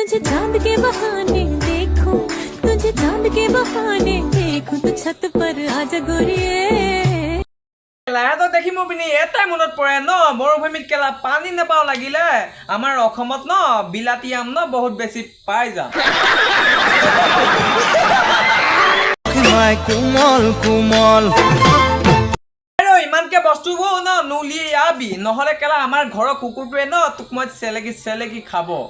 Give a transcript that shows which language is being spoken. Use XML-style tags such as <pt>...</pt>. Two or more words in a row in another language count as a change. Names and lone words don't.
<hi>तुझे चांद के बहाने देखूं, तुझे चांद के बहाने देखूं, तो छत पर आजा गोरिये।</hi> <as>লাহেতো দেখি মোৰ পিনি এটাই মনত পৰে ন মৰুভূমিত কেলা পানী নাপাও লাগিলে আমাৰ অসমত ন বিলাতী আম ন বহুত বেছি পাই যাম কোমল কোমল আৰু ইমানকে বস্তুবোৰ ন নুলিয়াবি নহলে কেলা আমাৰ ঘৰৰ কুকুৰটোৱে ন তোক মই চেলেকি চেলেকি খাব</as>